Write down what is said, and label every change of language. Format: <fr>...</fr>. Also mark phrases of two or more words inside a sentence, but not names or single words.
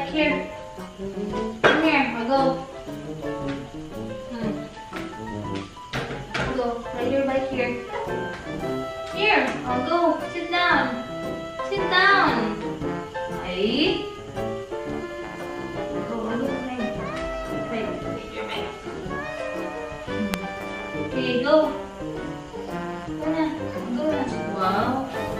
<en>Here. Come here. I'll go. Go. Ride your bike here. Here. I'll go. Sit down. Sit down. Okay. Go. I'll go. Okay, go. Go na. Go na. Wow.</en>